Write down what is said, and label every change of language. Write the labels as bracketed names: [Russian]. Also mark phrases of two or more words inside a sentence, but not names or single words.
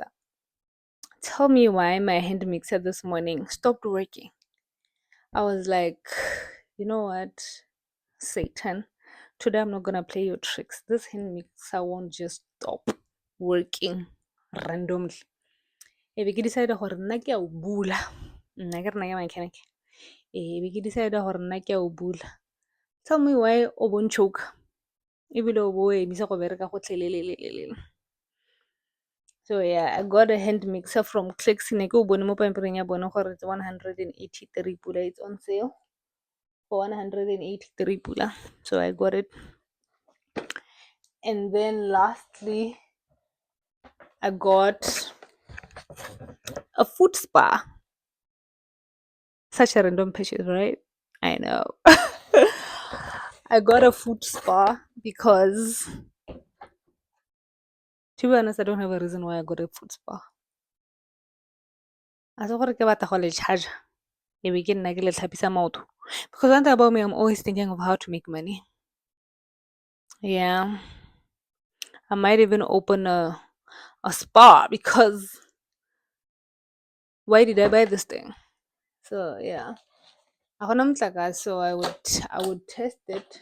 [English] Tell me why my hand mixer this morning stopped working. I was like, you know what, Satan, today I'm not gonna play your tricks. This hand mixer won't just stop working randomly. [Tswana] Ebe ke decide gore nna ke a o bula. Nna ke rena ke mechanic. Ebe ke decide gore nna ke a o bula. [English] Tell me why [Tswana] o bon choke. Ebile o bo emisa go bereka gotlhelelelelele. [English] So yeah, I got a hand mixer from Clicks. [Tswana] Ne ke o bone mo pampiring ya bone gore it's 183 pula. [English] It's on sale for 183 pula. So I got it. And then lastly, I got a foot spa. Such a random purchase, right? I know. I got a foot spa because, to be honest, I don't have a reason why I got a foot spa. [Tswana] A se gore ke batla go le charge e be ke nna ke le tlhapisa maoto. [English] Because one thing about me, I'm always thinking of how to make money. Yeah. I might even open a spa because why did I buy this thing? So yeah. So I would test it.